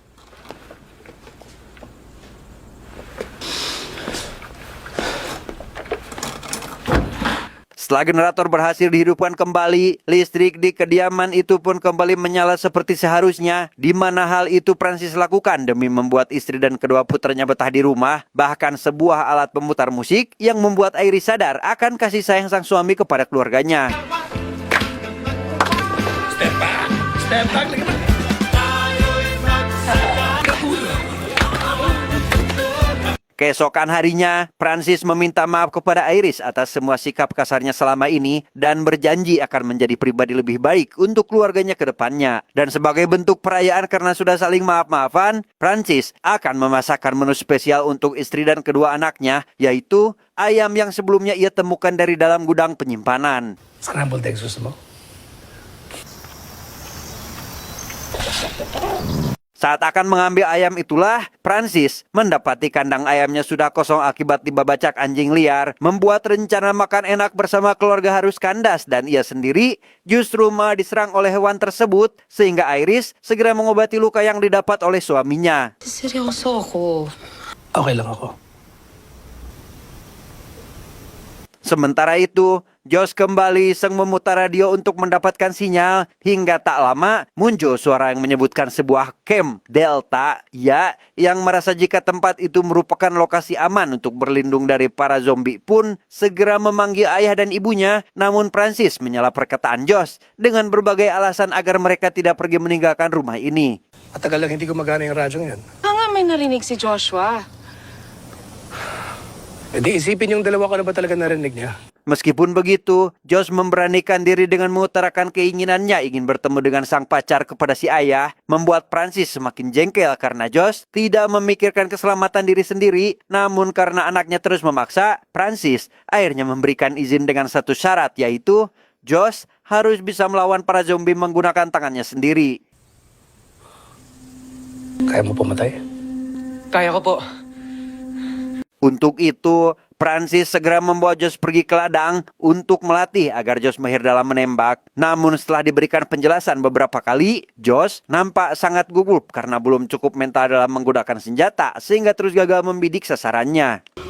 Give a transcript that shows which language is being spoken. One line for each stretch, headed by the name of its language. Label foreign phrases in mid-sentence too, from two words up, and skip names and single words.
Indonesian: Setelah generator berhasil dihidupkan kembali, listrik di kediaman itu pun kembali menyala seperti seharusnya, di mana hal itu Francis lakukan demi membuat istri dan kedua putranya betah di rumah. Bahkan sebuah alat pemutar musik yang membuat Iris sadar akan kasih sayang sang suami kepada keluarganya.
English: Step back! Step back!
Filipino: Lagi ba?
Indonesian: Keesokan harinya, Francis meminta maaf kepada Iris atas semua sikap kasarnya selama ini dan berjanji akan menjadi pribadi lebih baik untuk keluarganya ke depannya. Dan sebagai bentuk perayaan karena sudah saling maaf-maafan, Francis akan memasakkan menu spesial untuk istri dan kedua anaknya, yaitu ayam yang sebelumnya ia temukan dari dalam gudang penyimpanan.
English: Scrambled eggs
Filipino: gusto mo?
Indonesian: Saat akan mengambil ayam itulah, Francis mendapati kandang ayamnya sudah kosong akibat dibabacak anjing liar, membuat rencana makan enak bersama keluarga harus kandas dan ia sendiri justru malah diserang oleh hewan tersebut, sehingga Iris segera mengobati luka yang didapat oleh suaminya.
Filipino: Seryoso ako. Okay lang ako.
Indonesian: Sementara itu, Josh kembali iseng memutar radio untuk mendapatkan sinyal, hingga tak lama muncul suara yang menyebutkan sebuah camp Delta, ya, yang merasa jika tempat itu merupakan lokasi aman untuk berlindung dari para zombie pun segera memanggil ayah dan ibunya. Namun Francis menyela perkataan Josh dengan berbagai alasan agar mereka tidak pergi meninggalkan rumah ini.
Filipino: Matagal lang hindi gumagana yung radyong yan. Nga may narinig si Joshua. E di isipin yung dalawa ko na ba talaga narinig niya?
Indonesian: Meskipun begitu, Josh memberanikan diri dengan mengutarakan keinginannya ingin bertemu dengan sang pacar kepada si ayah, membuat Francis semakin jengkel karena Josh tidak memikirkan keselamatan diri sendiri. Namun karena anaknya terus memaksa, Francis akhirnya memberikan izin dengan satu syarat, yaitu Josh harus bisa melawan para zombie menggunakan tangannya sendiri.
Filipino: Kaya mo pumatay? Kaya ko po.
Indonesian: Untuk itu, Francis segera membawa Josh pergi ke ladang untuk melatih agar Josh mahir dalam menembak. Namun setelah diberikan penjelasan beberapa kali, Josh nampak sangat gugup karena belum cukup mental dalam menggunakan senjata sehingga terus gagal membidik sasarannya.